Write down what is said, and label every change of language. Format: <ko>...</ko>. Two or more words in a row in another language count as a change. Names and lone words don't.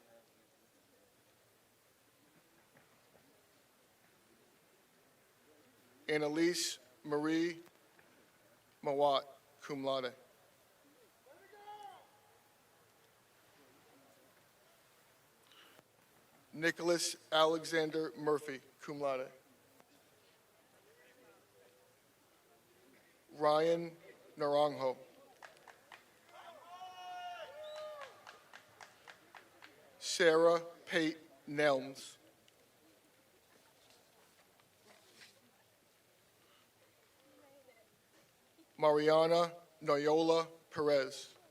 <en>Annalise Marie Mawat,</en> <la>cum laude.</la> <en>Nicholas Alexander Murphy,</en> <la>cum laude.</la> <en>Ryan Naranjo. Sarah Pate Nelms. Mariana Noyola Perez.</en>